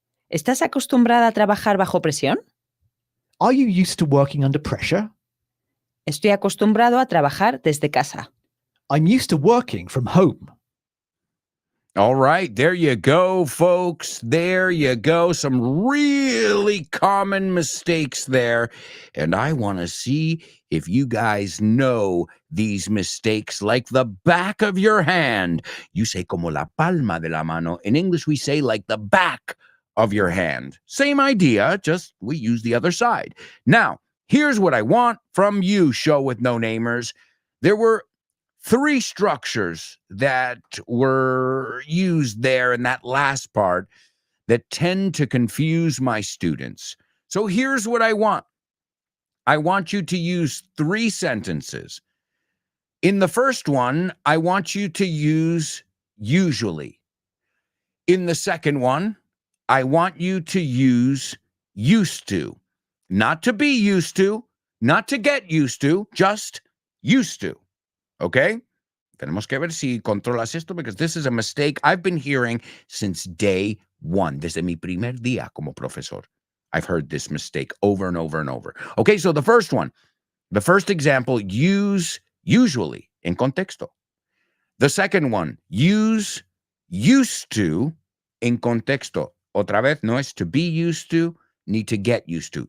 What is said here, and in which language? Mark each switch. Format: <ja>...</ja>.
<es>¿Estás acostumbrada a trabajar bajo presión?</es> <en>Are you used to working under pressure?</en> <es>Estoy acostumbrado a trabajar desde casa.</es> <en>I'm used to working from home. All right, there you go, folks. There you go. Some really common mistakes there. And I want to see if you guys know these mistakes like the back of your hand.</en> <es>You say como la palma de la mano.</es> <en>In English, we say like the back of your hand. Same idea, just we use the other side. Now, here's what I want from you, Show with No Namers. There were 3 structures that were used there in that last part that tend to confuse my students. So here's what I want. I want you to use 3 sentences. In the first one, I want you to use usually. In the second one, I want you to use used to. Not to be used to, not to get used to, just used to. Okay?</en> <es>Tenemos que ver si controlas esto,</es> <en>because this is a mistake I've been hearing since day one.</en> <es>Desde mi primer día como profesor.</es> <en>I've heard this mistake over and over and over. Okay, so the first one. The first example, use usually</en> <es>en contexto.</es> <en>The second one, use used to</en> <es>en contexto. Otra vez, no es</es> <en>to be used to, ni to get used to.</en>